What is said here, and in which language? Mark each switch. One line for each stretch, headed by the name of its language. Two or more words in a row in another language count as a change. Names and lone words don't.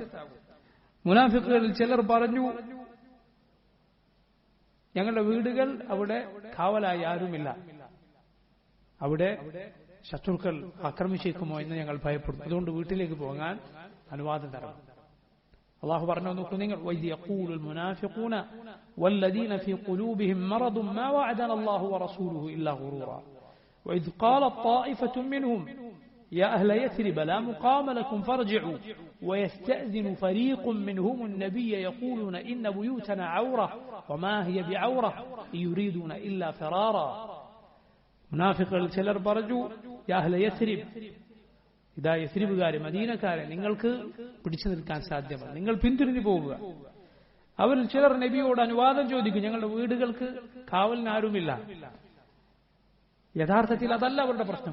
Malayalam: മുനാഫിഖുകളിൽ ചിലർ പറഞ്ഞു, ഞങ്ങളുടെ വീടുകൾ അവിടെ കാവലായി ആരുമില്ല, അവിടെ ശത്രുക്കൾ ആക്രമിച്ചേക്കുമോ എന്ന് ഞങ്ങൾ ഭയപ്പെടുന്നു, അതുകൊണ്ട് വീട്ടിലേക്ക് പോകാൻ അനുവാദം തരണം. അള്ളാഹു പറഞ്ഞു നോക്കൂ നിങ്ങൾ,
Arabic: وَإِذْ يَقُولُ الْمُنَافِقُونَ وَالَّذِينَ فِي قُلُوبِهِم مَّرَضٌ مَّا وَعَدَنَا اللَّهُ وَرَسُولُهُ إِلَّا غُرُورًا وَإِذْ قَالَتْ طَائِفَةٌ مِّنْهُمْ يَا أَهْلَ يَثْرِبَ لَا مُقَامَ لَكُمْ فَارْجِعُوا وَيَسْتَأْذِنُ فَرِيقٌ مِّنْهُمُ النَّبِيَّ يَقُولُونَ إِنَّ بُيُوتَنَا عَوْرَةٌ وَمَا هِيَ بِعَوْرَةٍ إِن يُرِيدُونَ إِلَّا فِرَارًا.
Malayalam: മുനാഫിഖുകൾ ചിലർ പറഞ്ഞു,
Arabic: يا أهل يثرب,
Malayalam: ഇതാ യസ്രിബുകാരെ, മദീനക്കാരെ, നിങ്ങൾക്ക് പിടിച്ചു നിൽക്കാൻ സാധ്യമല്ല, നിങ്ങൾ പിന്തിരിഞ്ഞു പോകുക. അവരിൽ ചിലർ നബിയോട് അനുവാദം ചോദിക്കും, ഞങ്ങളുടെ വീടുകൾക്ക് കാവലിനാരുമില്ല. യഥാർത്ഥത്തിൽ അതല്ല അവരുടെ പ്രശ്നം.